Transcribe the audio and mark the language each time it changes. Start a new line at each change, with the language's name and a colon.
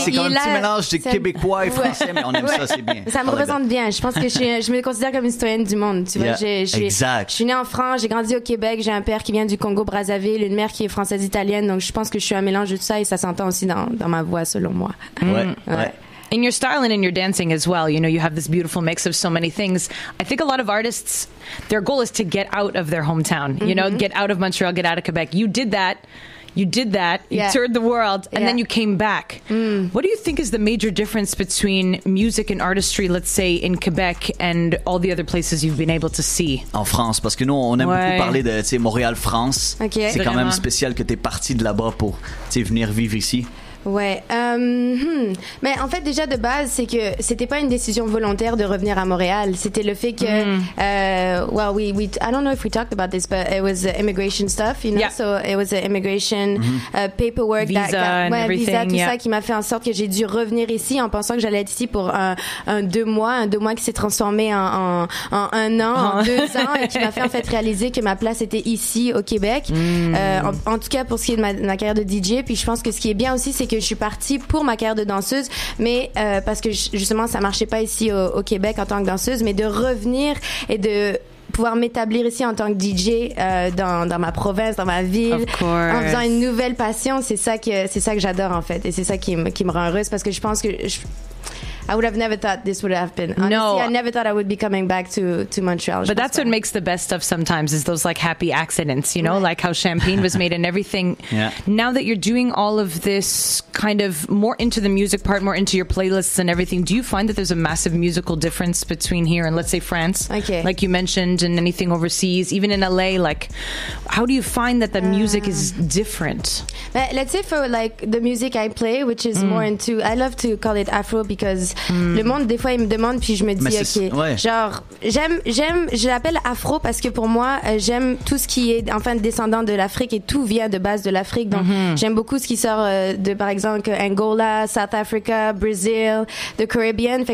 French: C'est comme un petit mélange de québécois et français, mais on aime ça, c'est bien. Ça me représente bien. Je pense que je me considère comme une citoyenne du monde. Tu vois, exact. Je suis née en France, j'ai grandi au Québec, j'ai un père qui vient du Congo-Brazzaville, une mère qui est française-italienne. Donc je pense que je suis un mélange de tout ça et ça s'entend aussi dans ma voix, selon moi. Ouais.
English: In your style and in your dancing as well, you know, you have this beautiful mix of so many things. I think a lot of artists, their goal is to get out of their hometown, you know, get out of Montreal, get out of Quebec. You did that, you toured the world, and then you came back. What do you think is the major difference between music and artistry, let's say, in Quebec and all the other places you've been able to see?
French: En France, parce que nous, on aime beaucoup parler de, tu sais, Montréal-France.
English: Okay.
French: C'est quand même spécial que t'es parti de là-bas pour, tu sais, venir vivre ici. Ouais. Mais en fait, déjà de base, c'est que c'était pas une décision volontaire de revenir à Montréal. C'était le fait que,
English: well, I don't know if we talked about this, but it was immigration stuff, you know. Yeah. So it was immigration paperwork, visa,
French: visa, tout ça, qui m'a fait en sorte que j'ai dû revenir ici en pensant que j'allais être ici pour un 2 mois qui s'est transformé en 1 an, en 2 ans, et qui m'a fait en fait réaliser que ma place était ici au Québec. En tout cas pour ce qui est de ma carrière de DJ. Puis je pense que ce qui est bien aussi, c'est que je suis partie pour ma carrière de danseuse, mais parce que justement ça marchait pas ici au Québec en tant que danseuse, mais de revenir et de pouvoir m'établir ici en tant que DJ dans ma province, dans ma ville, en faisant une nouvelle passion, c'est ça que j'adore en fait, et c'est ça qui me rend heureuse, parce que je pense que
English: I would have never thought this would have been. Honestly, no, I never thought I would be coming back to Montreal. But that's what makes the best stuff sometimes, is those like happy accidents, you know, like how Champagne was made and everything. Yeah. Now that you're doing all of this kind of more into the music part, more into your playlists and everything, do you find that there's a massive musical difference between here and let's say France? Okay. Like you mentioned, and anything overseas, even in LA, like how do you find that the music is different? Let's say for like the music I play, which is more into, I love to call it Afro
French: because le monde des fois il me demande, puis je me dis genre je l'appelle Afro parce que pour moi j'aime tout ce qui est enfin descendant de l'Afrique, et tout vient de base de l'Afrique, donc j'aime beaucoup ce qui sort de par exemple Angola, South Africa, Brazil, the Caribbean.